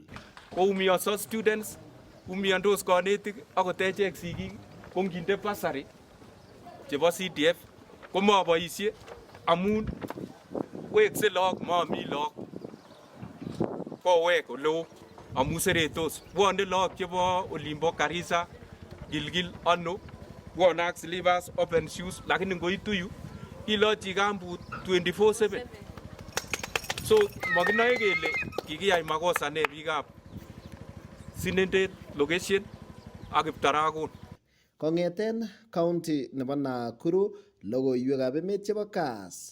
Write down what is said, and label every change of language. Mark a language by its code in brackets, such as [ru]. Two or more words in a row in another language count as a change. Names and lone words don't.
[kln] Koumionso students, umiondos konetik akot echek sigik ko nginde basari chebo CDF komaboisie amun wekse lagok mami lagok kowek oleo amun seretos. Bwone lagok chebo olimbo Garissa, Gilgil, ano bwone ak slippers, [en] open shoes [kln] lakini ngoitu yu ilochi kambut 24/7. So makinoe kele kikiyai makosa ne biikab Sinendet location ak Kiptarakon. Kongeten county nebo Nakuru, logoiwekab emet chebo Kass.